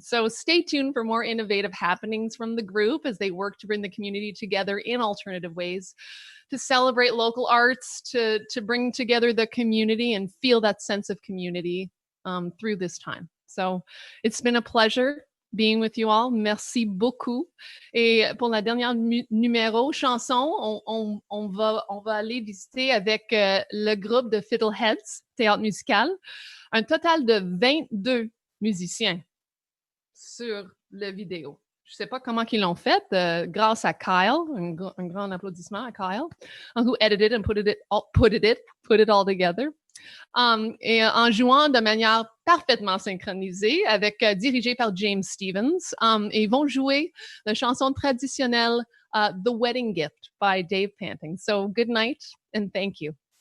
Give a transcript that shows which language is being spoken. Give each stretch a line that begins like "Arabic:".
English: So stay tuned for more innovative happenings from the group as they work to bring the community together in alternative ways, to celebrate local arts, to bring together the community and feel that sense of community through this time. So it's been a pleasure being with you all.
French: Merci beaucoup. Et pour la dernière numéro chanson, on va aller visiter avec le groupe de Fiddleheads, théâtre musical, un total de 22 musiciens sur la vidéo. Je ne sais pas comment ils l'ont fait, grâce à Kyle, un grand applaudissement à Kyle,
English: who edited and put it all together.
French: Et en jouant de manière parfaitement synchronisée, dirigé par James Stevens, et ils vont jouer la chanson traditionnelle The Wedding Gift by Dave Panting.
English: So good night and thank you.